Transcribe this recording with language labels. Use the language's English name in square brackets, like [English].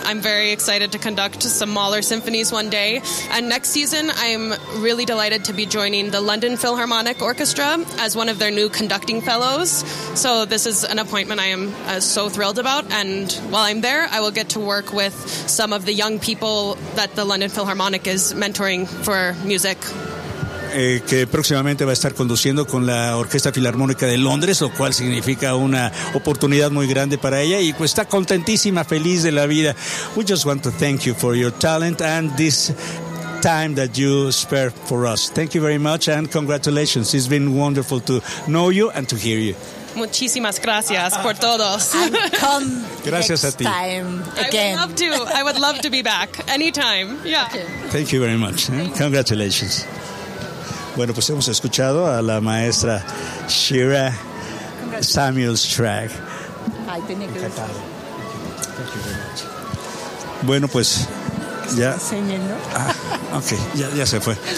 [English] I'm very excited to conduct some Mahler symphonies one day. And next season, I'm really delighted to be joining the London Philharmonic Orchestra as one of their new conducting fellows. So this is an appointment I am so thrilled about. And while I'm there, I will get to work with some of the young people that the London Philharmonic is mentoring for music. [Spanish] Que próximamente va a estar conduciendo con la Orquesta Filarmónica de Londres, lo cual significa una oportunidad muy grande para ella, y pues está contentísima, feliz de la vida. [English] We just want to thank you for your talent and this time that you spare for us. Thank you very much and congratulations. It's been wonderful to know you and to hear you. [Spanish] Muchísimas gracias por todos. Come gracias next a ti. Time again. [English] I would love to be back anytime. Yeah. Okay. Thank you very much. Congratulations. [Spanish] Bueno, pues hemos escuchado a la maestra Shira Samuels Track. Encantado. Bueno, pues ya. Ah, okay, ya se fue.